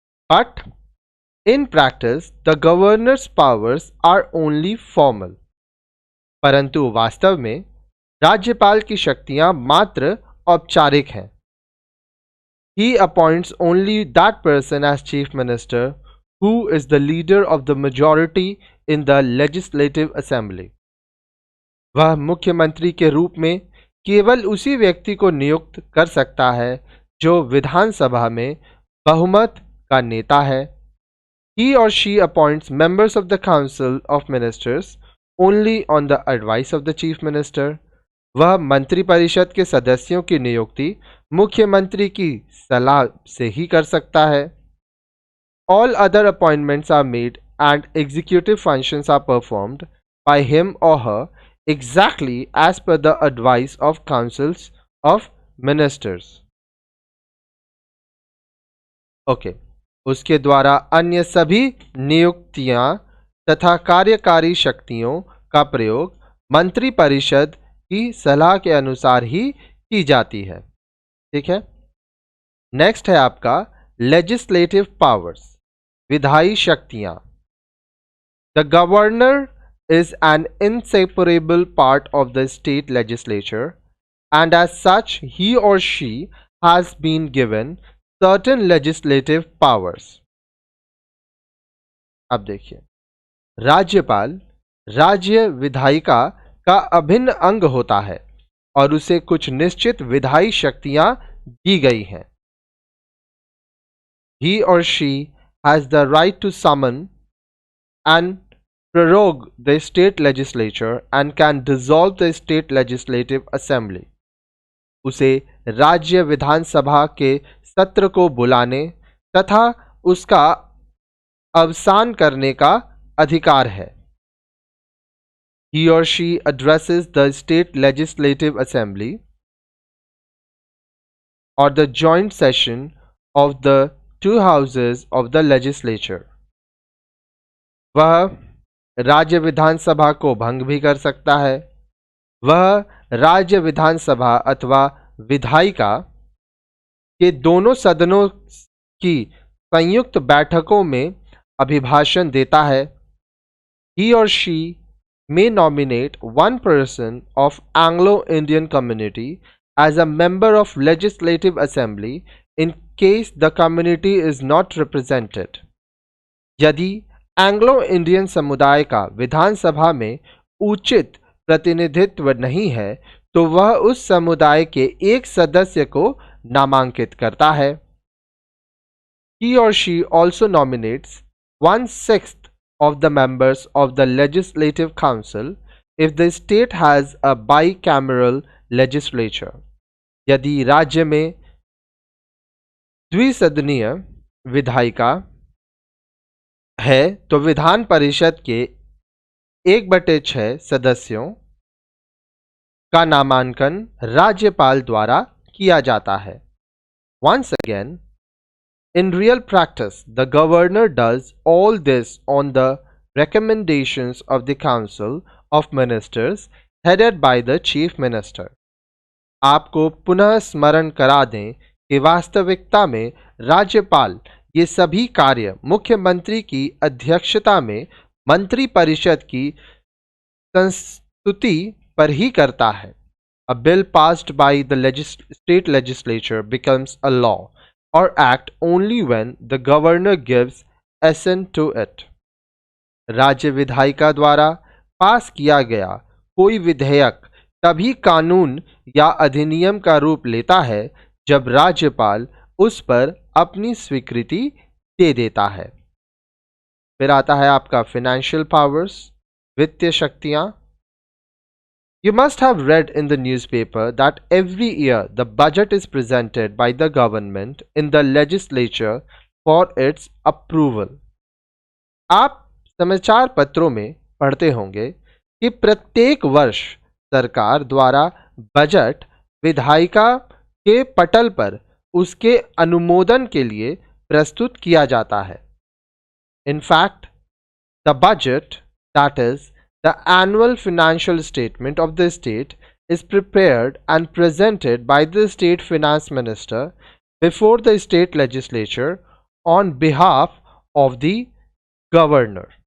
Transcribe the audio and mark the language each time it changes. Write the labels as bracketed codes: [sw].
[en] But in practice, the governor's powers are only formal. [hi] परंतु वास्तव में राज्यपाल की शक्तियां मात्र औपचारिक हैं। [en] He appoints only that person as chief minister who is the leader of the majority in the legislative assembly. [hi] वह मुख्यमंत्री के रूप में केवल उसी व्यक्ति को नियुक्त कर सकता है जो विधानसभा में बहुमत का नेता है। [en] He or she appoints members of the Council of Ministers only on the advice of the Chief Minister. [hi] वह मंत्रिपरिषद के सदस्यों की नियुक्ति मुख्यमंत्री की सलाह से ही कर सकता है. [en] All other appointments are made and executive functions are performed by him or her exactly as per the advice of councils of ministers. Okay. [hi] उसके द्वारा अन्य सभी नियुक्तियां तथा कार्यकारी शक्तियों का प्रयोग मंत्रिपरिषद की सलाह के अनुसार ही की जाती है. ठीक है. नेक्स्ट है आपका लेजिस्लेटिव पावर्स, विधायी शक्तियां. [en] The governor is an inseparable part of the state legislature and as such he or she has been given certain legislative powers. [hi] अब देखिए, राज्यपाल राज्य विधायिका का अभिन्न अंग होता है और उसे कुछ निश्चित विधायी शक्तियां दी गई हैं. [en] He or she has the right to summon and prorogue the state legislature and can dissolve the state legislative assembly. [hi] उसे राज्य विधानसभा के सत्र को बुलाने तथा उसका अवसान करने का अधिकार है. [en] He or she addresses the state legislative assembly or the joint session of the two houses of the legislature. [hi] वह राज्य विधानसभा को भंग भी कर सकता है. वह राज्य विधानसभा अथवा विधायिका के दोनों सदनों की संयुक्त बैठकों में अभिभाषण देता है. [en] He or she may nominate one person of Anglo-Indian community as a member of legislative assembly in case the community is not represented. [hi] यदि एंग्लो इंडियन समुदाय का विधानसभा में उचित प्रतिनिधित्व नहीं है तो वह उस समुदाय के एक सदस्य को नामांकित करता है. [en] He or she also nominates 1/6 of the members of the Legislative Council if the state has a bicameral legislature. [hi] यदि राज्य में द्विसदनीय विधायिका है तो विधान परिषद के 1/6 सदस्यों का नामांकन राज्यपाल द्वारा किया जाता है. [en] Once again, in real practice, the governor does all this on the recommendations of the council of ministers headed by the chief minister. [hi] आपको पुनः स्मरण करा दें कि वास्तविकता में राज्यपाल ये सभी कार्य मुख्यमंत्री की अध्यक्षता में मंत्रिपरिषद की संस्तुति पर ही करता है. [en] A bill passed by the state legislature becomes a law or act only when the governor gives assent to it. [hi] राज्य विधायिका द्वारा पास किया गया कोई विधेयक तभी कानून या अधिनियम का रूप लेता है जब राज्यपाल उस पर अपनी स्वीकृति दे देता है. फिर आता है आपका फाइनेंशियल पावर्स, वित्तीय शक्तियां. [en] You must have read in the newspaper that every year the budget is presented by the government in the legislature for its approval. [hi] आप समाचार पत्रों में पढ़ते होंगे कि प्रत्येक वर्ष सरकार द्वारा बजट विधायिका के पटल पर उसके अनुमोदन के लिए प्रस्तुत किया जाता है. [en] In fact, the budget, that is, the annual financial statement of the state is prepared and presented by the state finance minister before the state legislature on behalf of the governor.